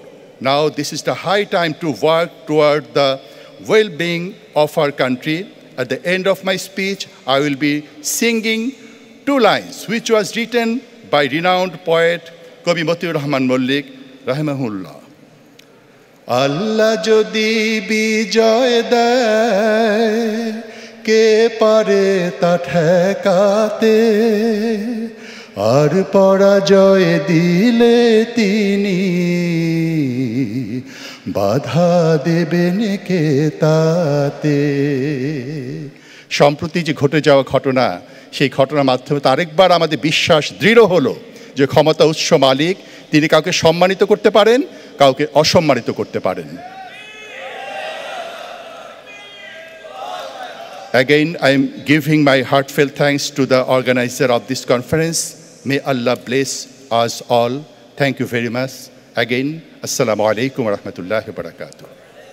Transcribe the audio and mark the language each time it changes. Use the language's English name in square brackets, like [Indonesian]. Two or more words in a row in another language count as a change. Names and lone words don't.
[English] Now this is the high time to work toward the well-being of our country. At the end of my speech, I will be singing 2 lines, which was written by renowned poet Kavi Matiur Rahman Mallik, rahimahullah. [Bangla] আল্লাহ যদি বিজয় দেয়, কে পারে তা ঠেকাতে, আর পরাজয় দিলে তিনি বাধা দেবেন কে তাতে। সম্প্রতি যে ঘটে যাওয়া ঘটনা, সেই ঘটনার মাধ্যমে আরেকবার আমাদের বিশ্বাস দৃঢ় হলো যে ক্ষমতা উৎস মালিক, তিনি কাউকে সম্মানিত করতে পারেন, কাউকে অসম্মানিত করতে পারেন। [English] Again, I am giving my heartfelt thanks to the organizer of this conference. May Allah bless us all. Thank you very much. Again, [Arabic] السلام عليكم ورحمة الله وبركاته.